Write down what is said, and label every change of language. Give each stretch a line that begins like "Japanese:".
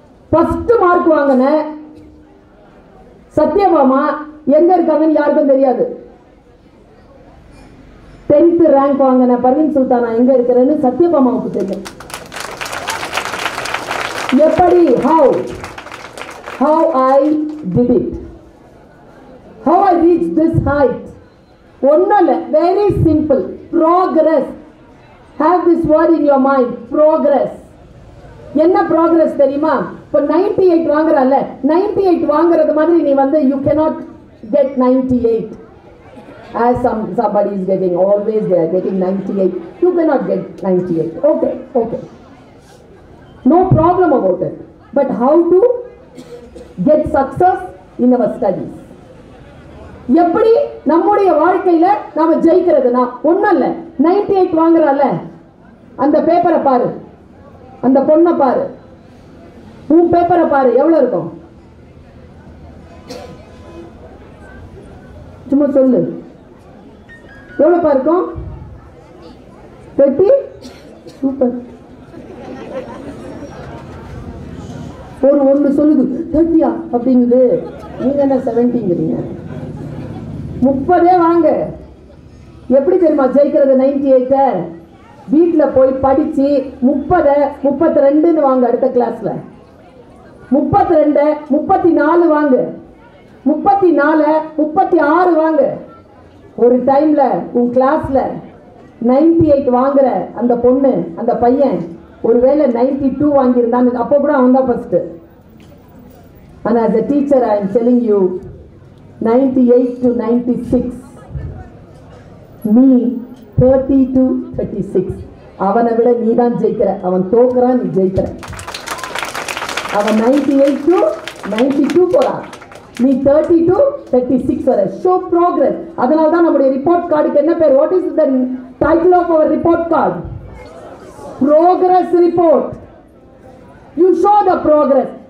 Tamil: First mark வாங்கின சத்யபாமா எங்க இருக்காங்கன்னு யாருக்கும் தெரியாது. 10th ரேங்க் வாங்கின பர்வீன் சுல்தானா எங்க இருக்கிறேன்னு சத்யபாமாவுக்கு தெரியும். எப்படி?
English: how I did it, how I reached this height.
Tamil: ஒன்னல்ல,
English: very simple. Progress. Have this word in your mind, progress.
Tamil: என்ன
English: progress
Tamil: தெரியுமா? இப்ப 98 வாங்குறல்ல, 98 வாங்குறது மாதிரி நீ
English: you cannot get 98 as somebody is getting. Always they are getting 98. You cannot get 98. Okay, no problem about it. But how to get success in our studies?
Tamil: எப்படி நம்முடைய வாழ்க்கையில நாம ஜெயிக்கிறதுனா ஒண்ணல்ல. 98 வாங்குறல்ல, அந்த பேப்பரை பாரு, அந்த பொண்ணை பாரு, உன் பேப்பரை பாரு, எவ்வளவு இருக்கும்? சும்மா சொல்லு, எவ்வளவு இருக்கும்? 30. சூப்பர். ஒன்று சொல்லுது 30 அப்படிங்குது, நீங்க என்ன 70ங்கிறீங்க. 30 வாங்க. எப்படி தெரியுமா ஜெயிக்கிறது 98? வீட்டில் போய் படிச்சு 30 32 வாங்க. அடுத்த கிளாஸ்ல 32 34 வாங்க, 34 36 வாங்க. ஒரு டைம்ல உன் கிளாஸ்ல 98 வாங்குற அந்த பொண்ணு அந்த பையன் ஒருவேளை 92 வாங்கியிருந்தாங்க, அப்போ கூட அவன் தான் ஃபர்ஸ்ட்.
English: ஆனா as a teacher I am telling you 98 to 96,
Tamil: நீ 30 to 36. அவனை விட நீ தான் ஜெயிக்கிற. அவன் தோக்குறான், நீ ஜெயிக்கிற. அவன் 98 to 92 போறான், நீ 30 to 36 வர.
English: Show progress.
Tamil: அதனால தான் நம்முடைய ரிப்போர்ட் கார்டுக்கு என்ன பேர்?
English: What is the title of our report card? Progress report. You show the progress.